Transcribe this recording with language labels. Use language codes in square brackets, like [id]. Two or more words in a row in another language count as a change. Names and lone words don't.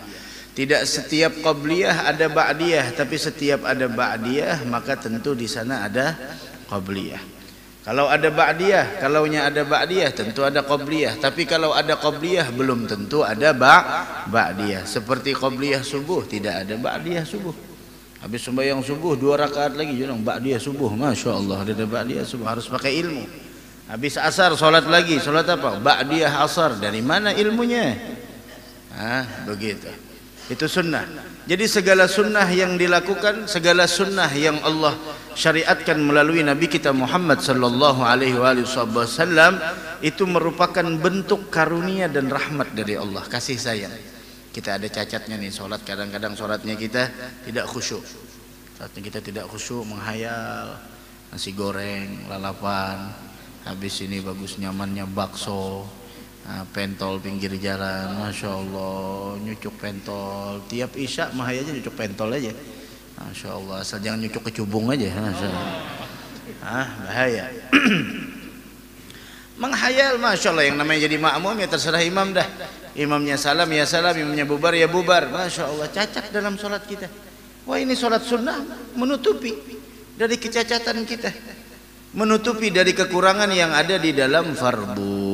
[id] Tidak setiap qabliyah ada ba'diyah, tapi setiap ada ba'diyah maka tentu di sana ada qabliyah. Kalau ada ba'diyah, kalaunya ada ba'diyah tentu ada qabliyah, tapi kalau ada qabliyah belum tentu ada ba'diyah. Seperti qabliyah subuh tidak ada ba'diyah subuh. Habis sembahyang subuh 2 rakaat lagi bilang ba'diyah subuh, [ar] Masya Allah [id] ada ba'diyah subuh, harus pakai ilmu. Habis asar solat lagi, solat apa? Ba'diyah asar, dari mana ilmunya? Begitu. Itu sunnah. Jadi segala sunnah yang dilakukan, segala sunnah yang Allah syariatkan melalui Nabi kita Muhammad [ar] sallallahu alaihi wasallam [id] itu merupakan bentuk karunia dan rahmat dari Allah, kasih sayang. Kita ada cacatnya nih, sholat kadang-kadang sholatnya kita tidak khusyuk. Sholatnya kita tidak khusyuk, menghayal, nasi goreng, lalapan, habis ini bagus nyamannya bakso, Pentol pinggir jalan, [ar] masya Allah, [id] nyucuk pentol tiap isya mah aja nyucuk pentol aja, [ar] masya Allah, [id] asal jangan nyucuk kecubung aja, [ar] masya Allah. [id] Bahaya. Menghayal, [ar] masya Allah, [id] yang namanya jadi makmum ya terserah imam dah, imamnya salam ya salam, imamnya bubar ya bubar, [ar] masya Allah, [id] cacat dalam sholat kita. Wah, ini sholat sunnah menutupi dari kecacatan kita, menutupi dari kekurangan yang ada di dalam fardu.